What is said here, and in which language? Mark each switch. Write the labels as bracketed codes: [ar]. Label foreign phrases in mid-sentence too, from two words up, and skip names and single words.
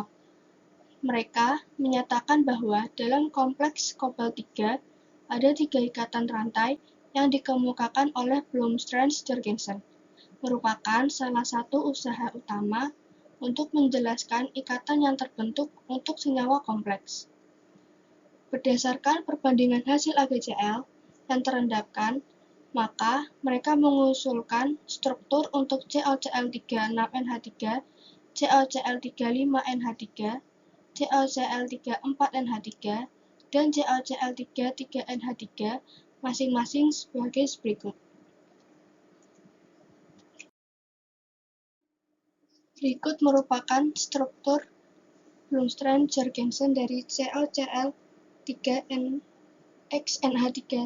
[id] Mereka menyatakan bahwa dalam kompleks Cobalt 3 ada 3 ikatan rantai yang dikemukakan oleh Bloomstrand-Jergensen, merupakan salah satu usaha utama untuk menjelaskan ikatan yang terbentuk untuk senyawa kompleks. Berdasarkan perbandingan hasil AgCl yang terendapkan, maka mereka mengusulkan struktur untuk COCl3 6NH3, COCl3 5NH3, COCl3 4NH3, dan COCl3 3NH3 masing-masing sebagai berikut. Berikut merupakan struktur Bloomstrand-Jergensen dari COCl3XNH3.